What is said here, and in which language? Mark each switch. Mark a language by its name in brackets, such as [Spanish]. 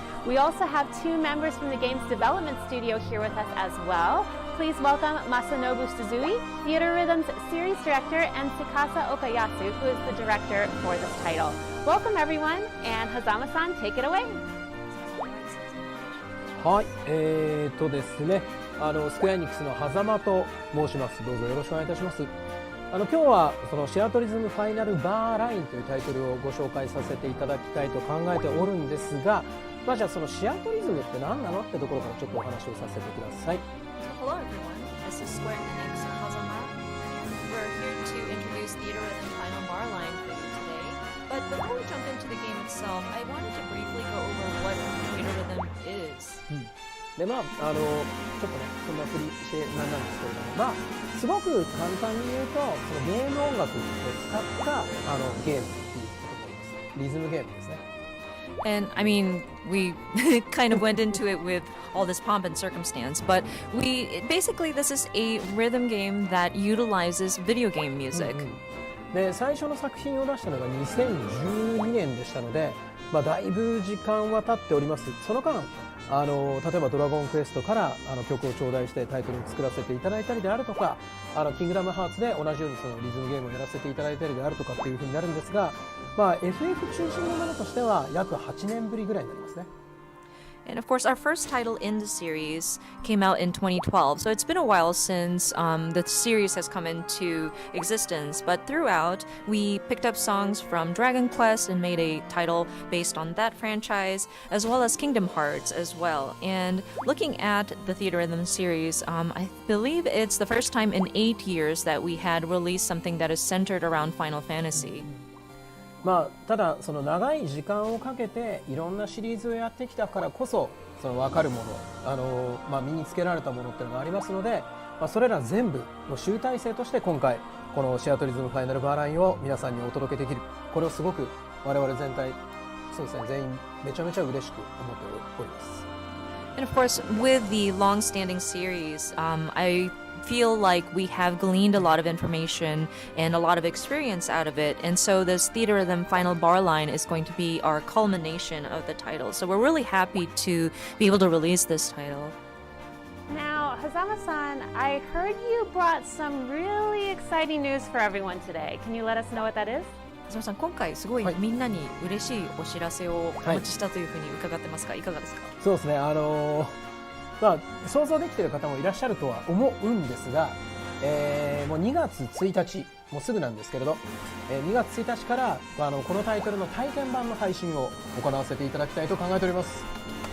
[English] We also have two members from the game's development studio here with us as well. Please welcome Masanobu Suzui, Theatrhythm's series director, and Tsukasa Okayasu, who is the director for this title. Welcome everyone, and Hazama-san, take it away. [Japanese] はい、ですね、スクエアエニックスの狭間と申します。どうぞよろしくお願いいたします。今日はそのシアトリズムファイナルバーラインというタイトルをご紹介させていただきたいと考えておるんですが、まあじゃあそのシアトリズムって何なのってところからちょっとお話をさせてください。 [English] Hello everyone, this is Square Enix Hazama. We're here to introduce Theatrhythm Final Bar Line for you today. But before we jump into the game itself, I wanted to briefly go over what Theatrhythm is. [Japanese] でまあちょっとねそんな振りしてなんなんですけれども、まあすごく簡単に言うとそのゲーム音楽を使ったゲームっていうことになります。リズムゲームですね。 [English] And I mean, we kind of went into it with all this pomp and circumstance, but basically this is a rhythm game that utilizes video game music. [Japanese] で最初の作品を出したのが2012年でしたので、まあ、だいぶ時間は経っております。その間例えばドラゴンクエストから曲を頂戴してタイトルに作らせていただいたりであるとか、キングダムハーツで同じようにそのリズムゲームをやらせていただいたりであるとかっていうふうになるんですが、まあ、FF 中心のものとしては約8年ぶりぐらいになりますね。 [English] And of course, our first title in the series came out in 2012, so it's been a while since the series has come into existence. But throughout, we picked up songs from Dragon Quest and made a title based on that franchise, as well as Kingdom Hearts as well. And looking at the Theatrhythm series, I believe it's the first time in 8 years that we had released something that is centered around Final Fantasy. [Japanese] まあ、ただその長い時間をかけていろんなシリーズをやってきたからこそその分かるものまあ、身につけられたものっていうのがありますので、まあ、それら全部の集大成として今回このシアトリズムファイナルバーラインを皆さんにお届けできる、これをすごく我々全体そうですね全員めちゃめちゃ嬉しく思っております。 [English] And of course, with the long-standing series, I feel like we have gleaned a lot of information and a lot of experience out of it, and so this Theatrhythm Final Bar Line is going to be our culmination of the title. So we're really happy to be able to release this title. Now, Hazama-san, I heard you brought some really exciting news for everyone today. Can you let us know what that is? [Japanese] 橋本さん、今回すごいみんなに嬉しいお知らせをお持ちしたというふうに伺ってますが、いかがですか？そうですね、まあ、想像できている方もいらっしゃるとは思うんですが、もう2月1日もうすぐなんですけれど、2月1日からこのタイトルの体験版の配信を行わせていただきたいと考えております。